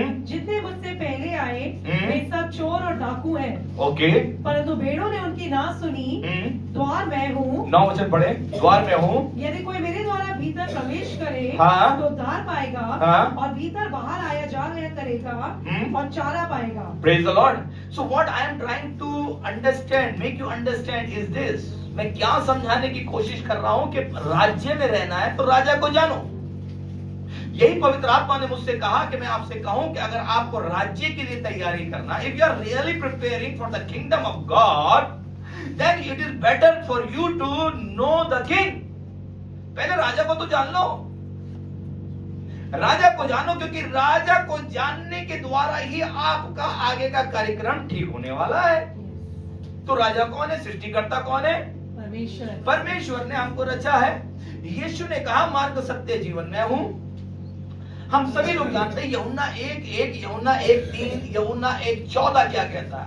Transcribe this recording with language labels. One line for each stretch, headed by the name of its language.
Hindi: जितने मुझसे पहले आए वे सब चोर और डाकू हैं, ओके। परंतु भेड़ों ने उनकी ना सुनी। द्वार मैं हूँ। 9 वचन पढ़े। द्वार में हूँ। यदि कोई मेरे द्वारा भीतर प्रवेश करे हाँ। तो उद्धार पाएगा, हाँ। और भीतर बाहर आया जा गया करेगा और चारा पाएगा।
English: Praise the Lord. So what I am trying to understand, make you understand is this.
Hindi: मैं क्या समझाने की कोशिश कर रहा हूं कि राज्य में रहना है तो राजा को जानो। यही पवित्र आत्मा ने मुझसे कहा कि मैं आपसे कहूं कि अगर आपको राज्य के लिए तैयारी करना,
English: if you are really preparing for the kingdom of God, then it is better for you to know the king.
Hindi: पहले राजा को तो जान लो। राजा को जानो, क्योंकि राजा को जानने के द्वारा ही आपका आगे का कार्यक्रम ठीक होने वाला है। तो राजा कौन है? सृष्टिकर्ता कौन है? परमेश्वर। परमेश्वर ने हमको रचा है। यीशु ने कहा मार्ग सत्य जीवन में हूं। हम सभी लोग जानते हैं यूहन्ना 1:1, यूहन्ना 1:3, यूहन्ना 1:14 क्या कहता है?